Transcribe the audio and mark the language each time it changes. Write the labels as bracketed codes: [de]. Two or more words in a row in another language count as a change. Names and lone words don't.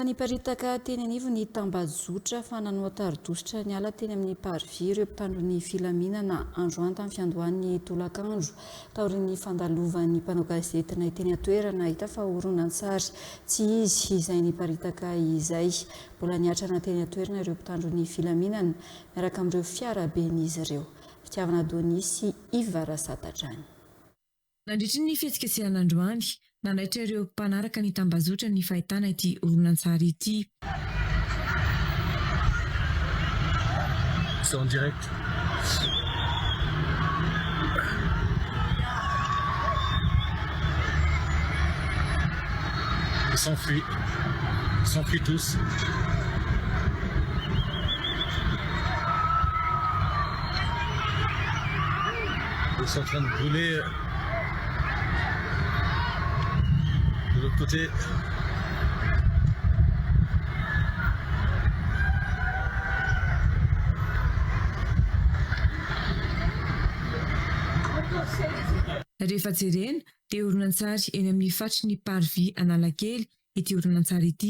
[mg] Fa niparitaka teny anivo ny tambazotra fa nanao taridositra ny ala teny amin'ny parvy ireo mpitandro ny filaminana androany tamin'ny fiandohan'ny tolakandro taorian'ny fandalovan'ny mpanao gazetina teny atoerana hita fa horonan-tsary tsy izy izay niparitaka izay mbola niatrana teny atoerana ireo mpitandro ny filaminana miaraka amin'ireo fiaraben'izy ireo. Fitiavana Donisy Ivarasatadrany. Nandritry ny fihetsiketsehana androany nanaitra ireo mpanaraka ny tambazotra ny fahitana ity horonan-tsary ity. [fr] C'est en direct. Ils s'enfuient tous. Ils sont en train de brûler de l'autre côté. [mg] Rehefa jerena dia horonan-tsary eny amin'ny fatry ny parvy Analakely ity horonan-tsary ity.